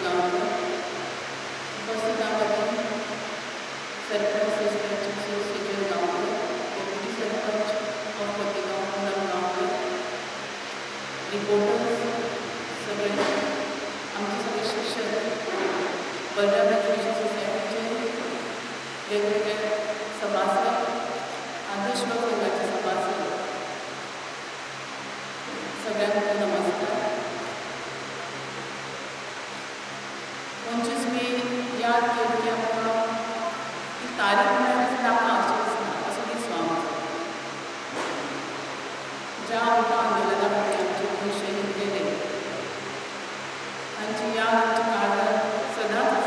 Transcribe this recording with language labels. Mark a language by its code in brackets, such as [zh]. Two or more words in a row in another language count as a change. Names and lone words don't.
[mr] गावकर, उपस्थितांमध्ये सरपंच सिस्टर सुजय गावकर, डेप्युटी सरपंच ऑफ कोतेगाव पूनम गावकर, रिपोर्टर्स सगळे, आमचे सगळे शिक्षक, बलराम एज्युकेशन सोसायटीचे वेगवेगळे सभासद, आदर्श संघाचे सभासद, सगळ्यांना नमस्कार. [kok] 25 मे याद केली की आमकां ती तारीख म्हळ्यार नाका असो दिसलो आमचो. ज्या आमकां आंदोलना खातीर आमचे गोंय शहीद गेले तांची याद आमच्या काळजांत सदांच आसा.